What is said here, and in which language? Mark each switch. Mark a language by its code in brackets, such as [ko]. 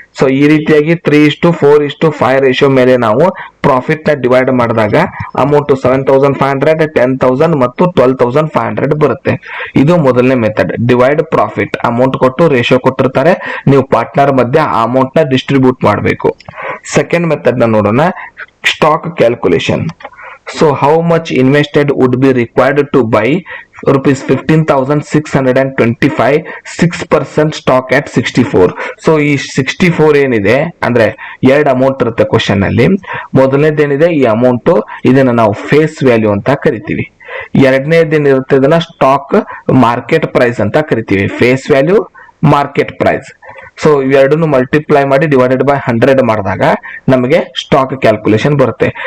[kn] So ಈ ರೀತಿಯಾಗಿ 3:4:5 ratio ಮೇಲೆ ನಾವು ಪ್ರಾಫಿಟ್ ನ ಡಿವೈಡ್ ಮಾಡಿದಾಗ ಅಮೌಂಟ್ 7,500, 10,000 ಮತ್ತು 12,500 ಬರುತ್ತೆ. ಇದು ಮೊದಲನೇ ಮೆಥಡ್. Divide profit. ಅಮೌಂಟ್ ಕೊಟ್ಟು ರೇಷಿಯೋ ಕೊಟ್ಟಿರ್ತಾರೆ, ನೀವು ಪಾರ್ಟ್ನರ್ ಮಧ್ಯೆ ಆ ಅಮೌಂಟ್ ನ ಡಿಸ್ಟ್ರಿಬ್ಯೂಟ್ ಮಾಡಬೇಕು. ಸೆಕೆಂಡ್ ಮೆಥಡ್ ನ ನೋಡೋಣ. Stock calculation. [en] So how much invested would be required to buy ₹15,625 6% stock at 64. [kn] So ಈ 64 ಏನಿದೆ ಅಂದ್ರೆ ಎರಡು ಅಮೌಂಟ್ ಇರುತ್ತೆ ಕ್ವಶನ್ ಅಲ್ಲಿ. ಮೊದಲನೇದೇನಿದೆ ಈ ಅಮೌಂಟ್, ಇದನ್ನ ನಾವು ಫೇಸ್ ವ್ಯಾಲ್ಯೂ ಅಂತ ಕರಿತೀವಿ. ಎರಡನೇದೇನಿರುತ್ತೆ ಇದನ್ನ ಸ್ಟಾಕ್ ಮಾರ್ಕೆಟ್ ಪ್ರೈಸ್ ಅಂತ ಕರಿತೀವಿ. Face value, market price. So ಇವೆರಡನ್ನು ಮಲ್ಟಿಪ್ಲೈ ಮಾಡಿ ಡಿವೈಡೆಡ್ ಬೈ 100 ಮಾಡಿದಾಗ ನಮಗೆ ಸ್ಟಾಕ್ ಕ್ಯಾಲ್ಕುಲೇಷನ್ ಬರುತ್ತೆ.